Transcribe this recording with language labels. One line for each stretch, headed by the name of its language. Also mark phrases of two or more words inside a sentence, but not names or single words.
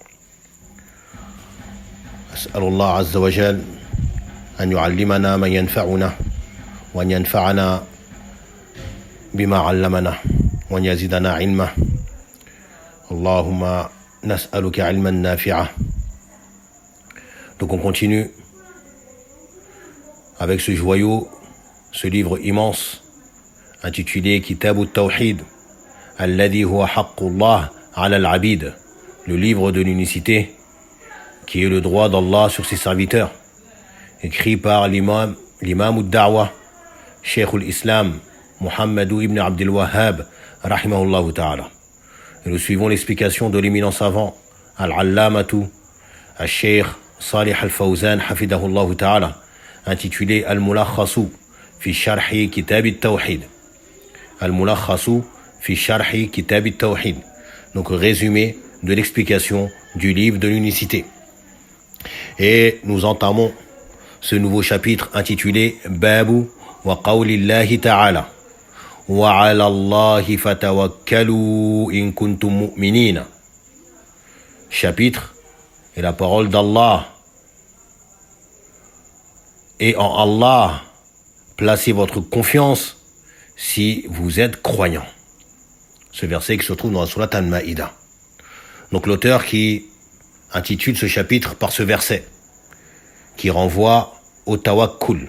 Arabic: أسأل الله عز وجل أن يعلمنا ما ينفعنا وأن ينفعنا بما علمنا وأن يزيدنا علما. اللهم نسألك علما نافعا.
French: Donc on continue avec ce joyau, ce livre immense intitulé Kitab al-Tawhid alladhi huwa haqqullah ala al-abid, le livre de l'unicité qui est le droit d'Allah sur ses serviteurs, écrit par l'imam al-Da'wa, Cheikh al-Islam, Muhammad ibn Abdul Wahhab,
Arabic: رحمه الله تعالى.
French: Et nous suivons l'explication de l'éminent savant, Al-Allamatu, Al-Cheikh Salih al-Fawzan,
Arabic: حفظه الله تعالى,
French: intitulé Al-Mulakhasu fi Sharhi Kitab al-Tawhid. Al-Mulakhasu fi Sharhi Kitab al-Tawhid. Donc résumé de l'explication du livre de l'unicité. Et nous entamons ce nouveau chapitre intitulé
Arabic: باب وقول الله تعالى وعلى الله فتوكلوا إن كنتم مؤمنين.
French: Chapitre et la parole d'Allah. Et en Allah, placez votre confiance si vous êtes croyant. Ce verset qui se trouve dans la Surat Al-Ma'idah. Donc l'auteur qui intitule ce chapitre par ce verset, qui renvoie au tawakkul.